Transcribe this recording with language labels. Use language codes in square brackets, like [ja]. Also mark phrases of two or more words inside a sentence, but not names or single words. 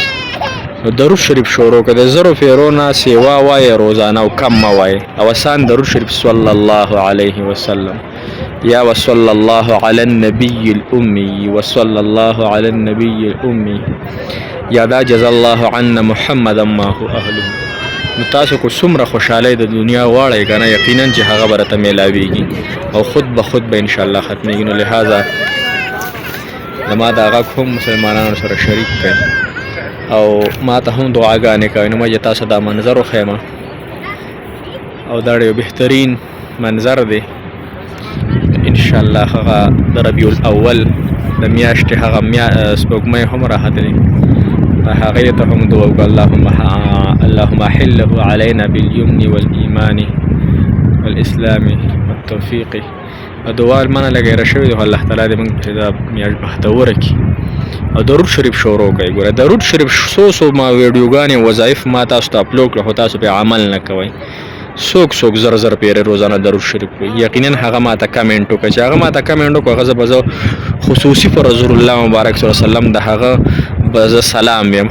[ps] نو درود شریف شروع که د زرو فیرو نه سیوا وایه روزانه او کم مه وایه، او اسان درود شریف [ar] صلی الله علیه وسلم [ps] یا [ar] وصلی الله علی النبی الامی [ps] وصلی الله علی النبی الامی یا دا [ar] جزا الله عنا محمد ما هو اهله. [ps] نو تاسو کو څومره خوشحالي د دنیا واړی کنه یقینا چې هغه برته میلاویږي او خود به خود به [ar] ان شاء الله [ps] ختمېږي. نو لہذا زما دا غږ هم مسلمانانو سره شریک کړئ او ما ته هم دعاګانې کوئ. نو ما چې تاسو دا منظر وښیم او دا ډېر بهترین منظر دی [ar] ان شاء الله. [ps] هغه د ربیع الاول د میاشتې هغه سپوږمۍ هم راختلې، هغې ته هم دعا وکړه [ar] اللهم حله علينا باليمن والإيمان والإسلام والتوفيق. [ps] دعا المنه لګیره شوې ده، الله تعالی دې موږ ته دا میاشت بختوره کړي. او درود شریف شروع کړئ. ګوره درود شریف څو ما ویډیوګانې وظایف ما تاسو ته اپلوډ کړه، خو تاسو پې عمل نه کوئ. څوک زر پیرې روزانه درود شریف کوي. یقینا هغه ما ته کمنټ وکړه، چې هغه ما ته کمنټ وکړه هغه زه خصوصي پر رسول الله مبارک [ar] صلی الله علیه وسلم [ps] د هغه به زه سلام ویم.